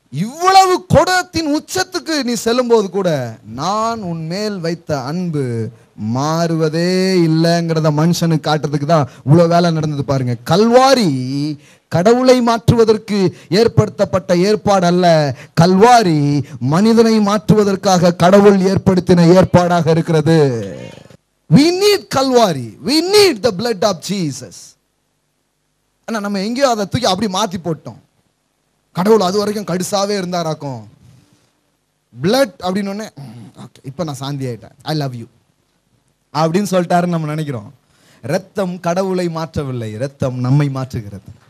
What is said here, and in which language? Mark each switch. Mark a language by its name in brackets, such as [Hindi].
[Tamil] இவ்வளவு கொடத்தின் உச்சத்துக்கு நீ செல்லும் போது கூட, நான் உன் மேல் வைத்த அன்பு மாறுவதே இல்லைங்கிறத மனுஷனுக்கு காட்டுறதுக்கு தான் இவ்வளவு வேலை நடந்தது பாருங்க. கல்வாரி கடவுளை மாற்றுவதற்கு ஏற்படுத்தப்பட்ட ஏற்பாடு அல்ல, கல்வாரி மனிதனை மாற்றுவதற்காக கடவுள் ஏற்படுத்தின ஏற்பாடாக இருக்கிறது. [English] We need Calvary, we need the blood of Jesus. [Tamil] ஆனா நம்ம எங்கேயோ அதை தூக்கி அப்படி மாத்தி போட்டோம். கடவுள் அது வரைக்கும் கடுசாவே இருந்தாராக்கும். பிளட் அப்படின்னு ஒண்ணே, ஓகே இப்போ நான் சாந்தி ஆயிட்டேன், [English] I love you [Tamil] அப்படின்னு சொல்லிட்டாருன்னு நம்ம நினைக்கிறோம். ரத்தம் கடவுளை மாற்றவில்லை, ரத்தம் நம்மை மாற்றுகிறது.